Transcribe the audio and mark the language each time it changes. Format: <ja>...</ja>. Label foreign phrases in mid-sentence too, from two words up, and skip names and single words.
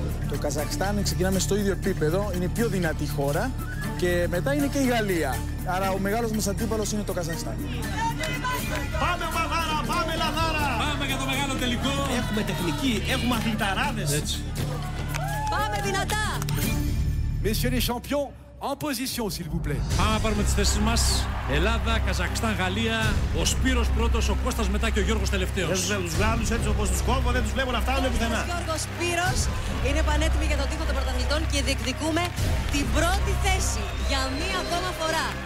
<el>Το Καζακστάν ξεκινάμε στο ίδιο επίπεδο, είναι η πιο δυνατή χώρα και μετά είναι και η Γαλλία. Άρα ο μεγάλος μας αντίπαλος είναι το Καζακστάν. Πάμε Μαδάρα, πάμε Λαδάρα! Πάμε για το μεγάλο τελικό! Έχουμε τεχνική, έχουμε αθληταράδες. Έτσι. Πάμε δυνατά!</el> <fr>Messieurs les champions, en position s'il vous plaît.</fr> <el>Πάμε να πάρουμε τις θέσεις μας. Ελλάδα, Καζακστάν, Γαλλία. Ο Σπύρος πρώτος, ο Κώστας μετά και ο Γιώργος τελευταίος. Δεν τους βλέπω τους Γάλλους έτσι όπως τους κόβω, δεν τους βλέπω να φτάνουν πουθενά. Ο Γιώργος Σπύρος είναι πανέτοιμοι για τον τοίχο των πρωταθλητών και διεκδικούμε την πρώτη θέση για μία ακόμα φορά.</el>